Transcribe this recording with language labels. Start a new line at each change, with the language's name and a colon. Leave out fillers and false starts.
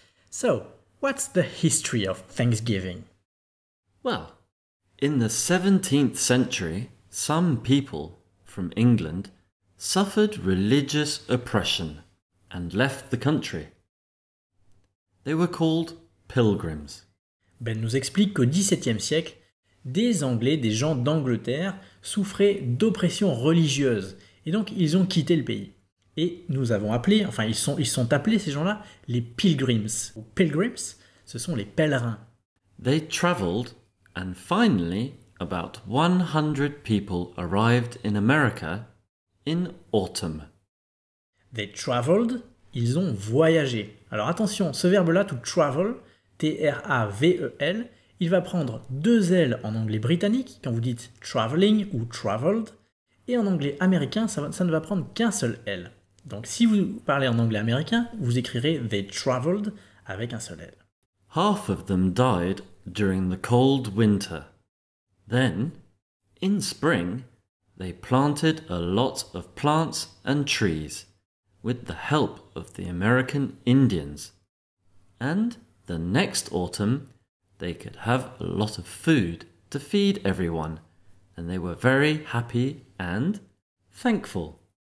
English: So, what's the history of Thanksgiving? Well, in the 17th century, some people from England suffered religious oppression and left the country. They were called pilgrims.
French: Ben nous explique qu'au XVIIe siècle, des Anglais, des gens d'Angleterre, souffraient d'oppression religieuse et donc ils ont quitté le pays. Et nous avons appelé, enfin ils sont appelés ces gens-là les pilgrims. Pilgrims, ce sont les pèlerins.
English: They travelled and finally about 100 people arrived in America in autumn. They traveled,
French: ils ont voyagé. Alors attention, ce verbe-là, to travel, T-R-A-V-E-L, il va prendre 2 L en anglais britannique, quand vous dites traveling ou traveled, et en anglais américain, ça ne va prendre qu'un seul L. Donc si vous parlez en anglais américain, vous écrirez
English: they traveled
French: avec un seul L.
English: Half of them died during the cold winter. Then, in spring, they planted a lot of plants and trees with the help of the American Indians. And the next autumn, they could have a lot of food to feed everyone, and they were very happy and thankful.